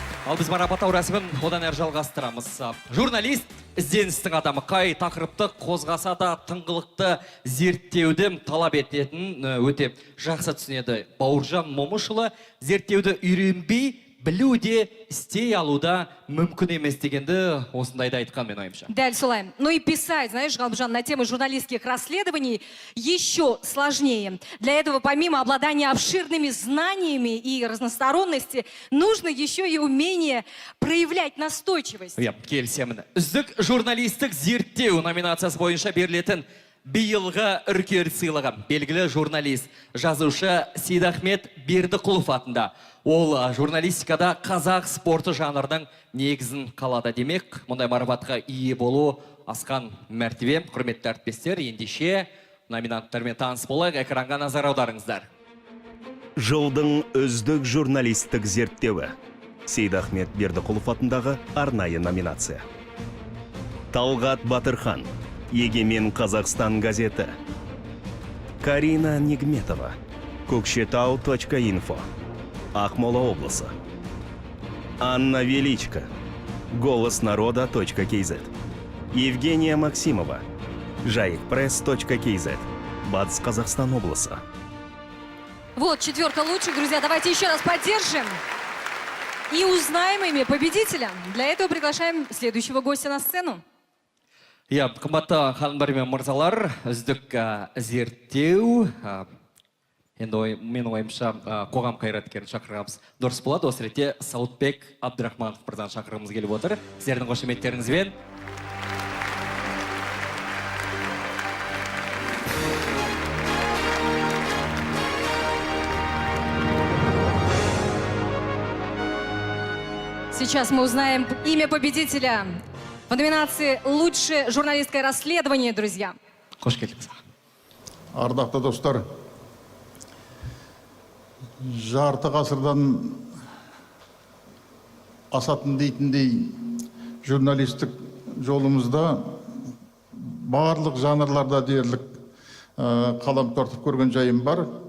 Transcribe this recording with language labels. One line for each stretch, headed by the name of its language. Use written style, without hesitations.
Kazakh: Ал біз марапаттау рәсімін одан әрі жалғастырамыз. Журналист ізденістің адамы қай тақырыпты қозғаса да тыңғылықты зерттеуді талап ететін өте жақсы түсінеді. Бауыржан Момышұлы зерттеуді үйренбей, білу де істей алуда мүмкін емес дегенді осындайда айтқан мен ойымша. Дәл солай.
Russian: Ну и писать, знаешь, Галбжан, на тему журналистских расследований еще сложнее. Для этого, помимо обладания обширными знаниями и разносторонности, нужно еще и умение проявлять настойчивость.
Kazakh: Келісемін. Үздік журналистік зерттеу номинациясы бойынша берілетін биылғы үркер сыйлығы белгілі журналист, жазушы Сейдахмет Бердіқұлов атында. Ол журналистикада қазақ спорты жанрының негізін қалады демек. Мұндай марапатқа ие болу асқан мәртебе. Құрметті әріптестер, ендеше номинанттармен таныс болайық, экранға назар аударыңыздар. Жылдың үздік журналистік зерттеуі. Сейдахмет Бердіқұлов атындағы арнайы номинация. Талғат Батырхан, Егемен Қазақстан газеті. Карина Нигметова, Көкшетау.инфо, Ақмола облысы. Анна Величко, Голос народа.кз. Евгения Максимова, Жайықпресс.кз, Батыс Қазақстан облысы.
Russian: Вот, 4 лучших, друзья. Давайте еще раз поддержим и узнаем имя победителя. Для этого приглашаем следующего гостя на сцену.
Kazakh: Я, қымбатты ханымдар мен мырзалар, үздік зерттеу, енді менің ойымша қоғам қайраткерін шақырғанымыз дұрыс болады. Осы ретте Сауытбек Абдрахманов мырзаны шақырғымыз келіп отыр. Сіздердің қошеметтеріңізбен.
Russian: Сейчас мы узнаем имя победителя в номинации «Лучшее журналистское расследование», друзья.
Kazakh: Қош келдіңіз. Ардақты достар, жарты ғасырдан асатын дейтіндей журналистік жолымызда барлық жанрларда дерлік қалам тартып көрген жайым бар.